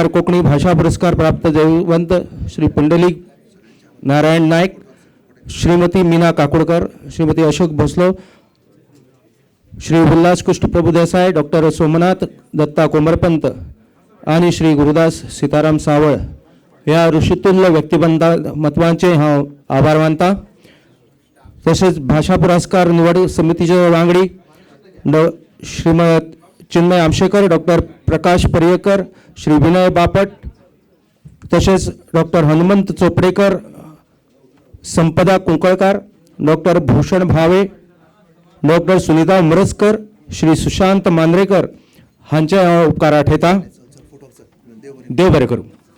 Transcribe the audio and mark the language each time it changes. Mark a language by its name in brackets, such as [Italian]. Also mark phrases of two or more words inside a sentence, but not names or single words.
[Konkani] कोंकणी भाषा पुरस्कार प्राप्त जयवंत श्री पुंडलीक नारायण नायक, श्रीमती मीना काकोडकर, श्रीमती अशोक भोसलो, श्री उल्हास कृष्ण प्रभु देसाई, डॉक्टर सोमनाथ दत्ता कोमरपंत आणि श्री गुरुदास सीताराम सावळ ह्या ऋषितुल्य व्यक्तिमत्वांचे हांव आभार मानता. तसेच भाषा पुरस्कार निवड समितीचे वांगडी श्रीमत चिन्मय आमशेकर, डॉक्टर प्रकाश पर्येकर, श्री विनय बापट, तसेच डॉक्टर हनुमंत चोपडेकर, संपदा कुंकळकार, डॉक्टर भूषण भावे, डॉक्टर सुनीता उमरसकर, श्री सुशांत मांद्रेकर हांचे उपकार आठयता. देव बरें करूं.